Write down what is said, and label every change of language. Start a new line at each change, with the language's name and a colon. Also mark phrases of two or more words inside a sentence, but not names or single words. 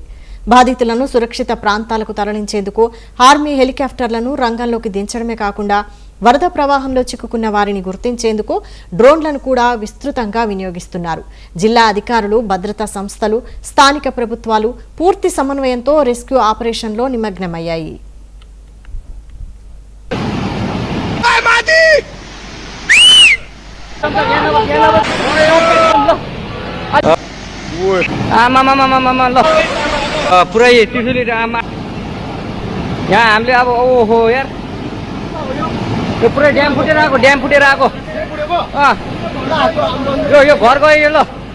Telugu: బాధితులను సురక్షిత ప్రాంతాలకు తరలించేందుకు ఆర్మీ హెలికాప్టర్లను రంగంలోకి దించడమే కాకుండా వరద ప్రవాహంలో చిక్కుకున్న వారిని గుర్తించేందుకు డ్రోన్లను కూడా విస్తృతంగా వినియోగిస్తున్నారు. జిల్లా అధికారులు, భద్రతా సంస్థలు, స్థానిక ప్రభుత్వాలు పూర్తి సమన్వయంతో రెస్క్యూ ఆపరేషన్లో నిమగ్నమయ్యాయి.
Nepali: पुरै त्रिशुली यहाँ हामीले अब ओहो यार यो पुरै ड्याम फुटेर आएको यो घर गयो यो ल